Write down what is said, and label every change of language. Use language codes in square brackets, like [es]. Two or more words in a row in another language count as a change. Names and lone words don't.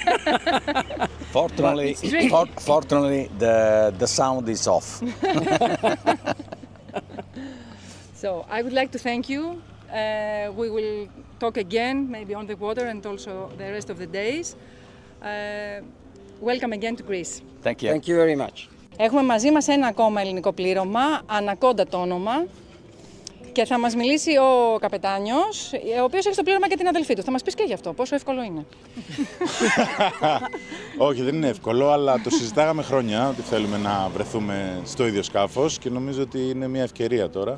[en] Fortunately, the sound is off. So I would like to thank you. We will talk again, maybe on the water and also the rest of the days. Welcome again to Greece. Thank you. Thank you very much. [el] Έχουμε μαζί μας ένα ακόμα ελληνικό πλήρωμα, Ανακόντα το όνομα, και θα μας μιλήσει ο καπετάνιος, ο οποίος έχει στο πλήρωμα και την αδελφή του. Θα μας πεις και γι' αυτό, πόσο εύκολο είναι. Όχι, δεν είναι εύκολο, αλλά το συζητάγαμε χρόνια ότι θέλουμε να βρεθούμε στο ίδιο σκάφος και νομίζω ότι είναι μια ευκαιρία τώρα.